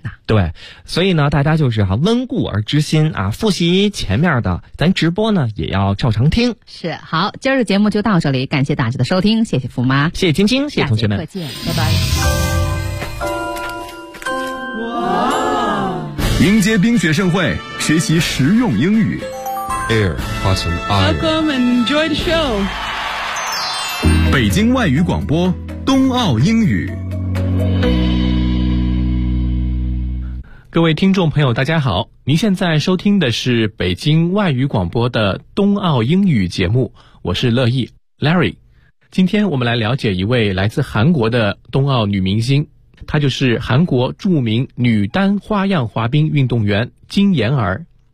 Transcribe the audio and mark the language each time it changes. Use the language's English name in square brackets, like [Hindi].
[Chinese] 呐、啊、对，所以呢大家就是哈、啊、温故而知新啊，复习前面的咱直播呢也要照常听。是，好，今儿的节目就到这里，感谢大家的收听，谢谢富妈，谢谢晶晶，谢谢同学们，下节课见，拜拜。哇，迎接冰雪盛会，学习实用英语。 Air Hudson Iron. [English] Welcome and enjoy the show. [Chinese] 北京外语广播冬奥英语。各位听众朋友大家好，您现在收听的是北京外语广播的冬奥英语节目，我是乐意 Larry。今天我们来了解一位来自韩国的冬奥女明星，她就是韩国著名女单花样滑冰运动员金妍儿。